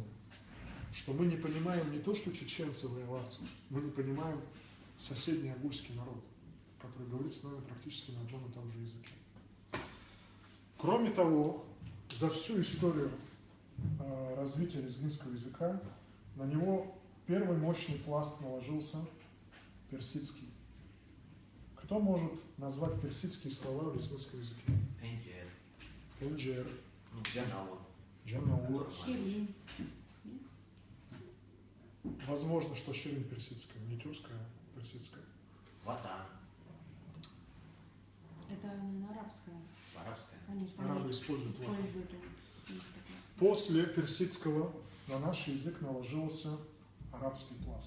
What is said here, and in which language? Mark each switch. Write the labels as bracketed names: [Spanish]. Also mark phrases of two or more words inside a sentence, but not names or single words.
[Russian] Что мы не понимаем не то, что чеченцев и аварцев, мы не понимаем соседний агульский народ, который говорит с нами практически на одном и том же языке. Кроме того, за всю историю развития лезгинского языка, на него первый мощный пласт наложился персидский. Кто может назвать персидские слова в лезгинском языке? Пенджер. Пенджер. Джанаур. Джанаур. Ширин. Возможно, что ширин персидская, не тюркская, а персидская. Ватан. Это, наверное, арабское. Арабская. Конечно. Арабы они используют ватан. используют есть такое. После персидского на наш язык наложился арабский пласт.